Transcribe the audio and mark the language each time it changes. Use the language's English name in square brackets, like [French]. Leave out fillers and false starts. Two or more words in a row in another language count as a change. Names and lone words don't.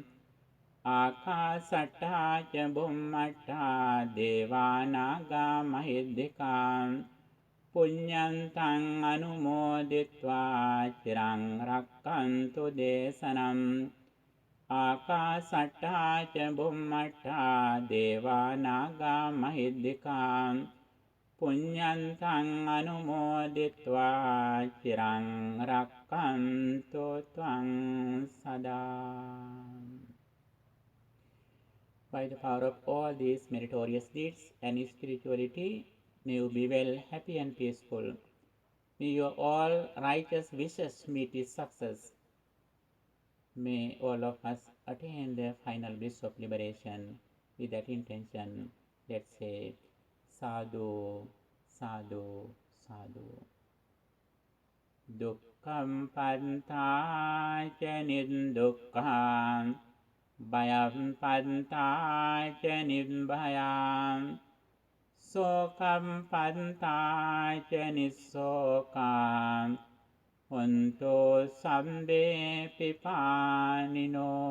[Pali] Akasatthā ca bhummattha devānāgā mahiddhikā puññantaṃ anumoditvā chiraṃ rakkhantu desanam. Akasatthā ca bhummattha devānāgā mahiddhikā puññantaṃ anumoditvā chiraṃ rakkhantu tvaṃ sada. [English] By the power of all these meritorious deeds and spirituality, may you be well, happy and peaceful. May your all righteous wishes meet with success. May all of us attain the final bliss of liberation. With that intention, let's say [Pali] sadhu, sadhu, sadhu. Dukkham pantā ca niddukkhaṃ bhayam pantā ca nibbhayam sokam pantā ca nissokam honto sambe pipānino.